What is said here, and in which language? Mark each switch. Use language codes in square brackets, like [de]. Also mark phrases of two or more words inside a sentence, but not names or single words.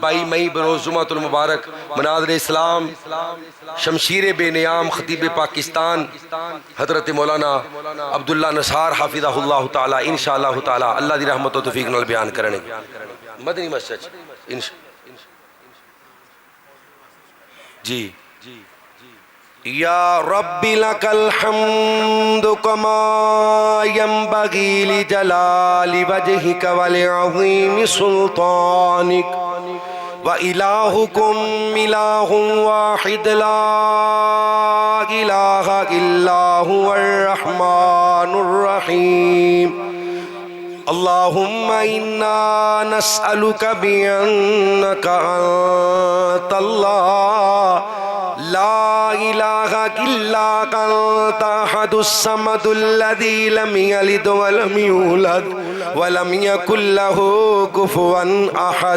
[pa] 22 مئی بروز جمعۃ المبارک مناظر اسلام شمشیر بے نیام خطیب پاکستان حضرت مولانا عبداللہ نثار [ar] حفظه الله تعالى إن شاء الله تعالى [pa] اللہ دی رحمت و توفیق نال بیان کرنگے مدنی مسجد جی. [ar] يا ربي لك الحمد كما ينبغي لجلال وجهك ولعظيم سلطانك وإلهكم إله واحد لا إله إلا هو الرحمن الرحيم. اللهم إنا نسألك بأنك أنت الله لا إله إلا أنت الأحد الصمد الذي لم يلد ولم يولد ولم يكن له كفوا أحد.